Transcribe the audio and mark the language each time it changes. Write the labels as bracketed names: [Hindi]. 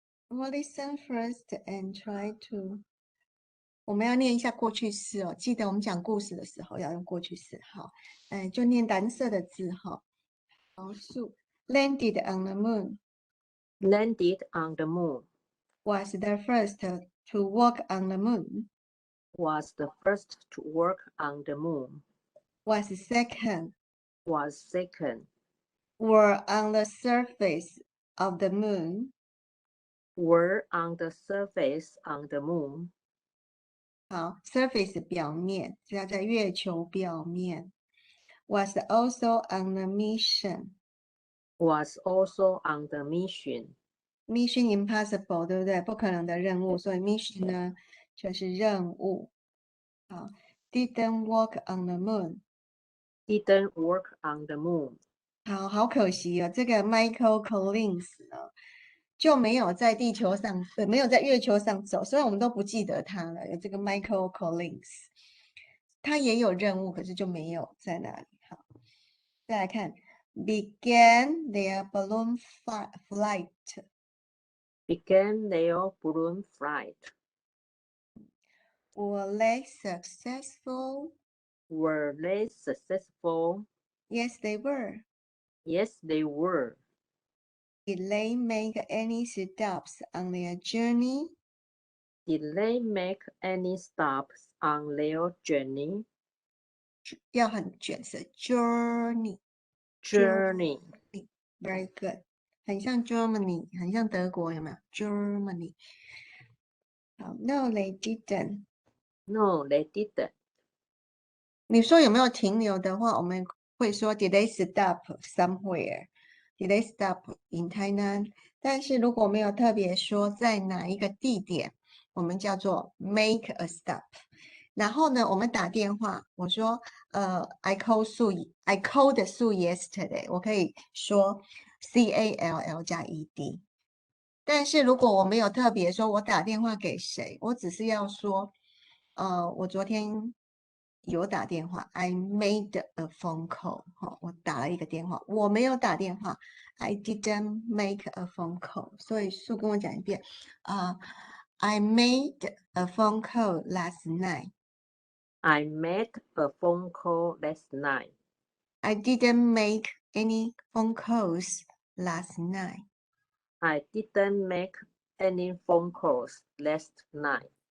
[English] Well, listen first and try to. [Chinese] 我们要念一下过去式哦，记得我们讲故事的时候要用过去式。好，就念蓝色的字哈。好，树 [English] landed on the moon. Landed on the moon. Was the first to walk on the moon. Was the first to work on the moon. Was second. Was second. Were on the surface of the moon. Were on the surface on the moon. [Chinese] 好 ，surface 表面，是要在月球表面。 [English] Was also on the mission. Was also on the mission. Mission impossible， [Chinese] 对不对？不可能的任务，所以 mission 呢就是任务。 [English] 好 ，didn't walk on the moon. Didn't work on the moon. [Chinese] 好可惜哦，这个 Michael Collins 呢就没有在地球上，没有在月球上走，虽然我们都不记得他了，有这个 Michael Collins， 他也有任务，可是就没有在那里。好，再来看 [English] began their balloon flight. Began their balloon flight. Were they successful? Were they successful? Yes, they were. Yes, they were. Did they make any stops on their journey? Did they make any stops on their journey? [Chinese] 要很卷舌 journey [English] Journey. very good， [Chinese] 很像 Germany， 很像德国，有没有 Germany？ [English] 好 ，No, they didn't。 No, they didn't. [Chinese] 你说有没有停留的话，我们会说 [English] Did they stop somewhere? Did they stop in Tainan? [Chinese] 但是如果没有特别说在哪一个地点，我们叫做 [English] make a stop。 [Chinese] 然后呢，我们打电话，我说 [English] I called Sue yesterday， [Chinese] 我可以说 CALL 加 ED。但是如果我没有特别说我打电话给谁，我只是要说我昨天有打电话 [English] I made a phone call， [Chinese] 我打了一个电话，我没有打电话 [English] I didn't make a phone call。 [Chinese] 所以素跟我讲一遍 [English] I made a phone call last night. I made a phone call last night. I didn't make any phone calls last night. I didn't make any phone calls last night.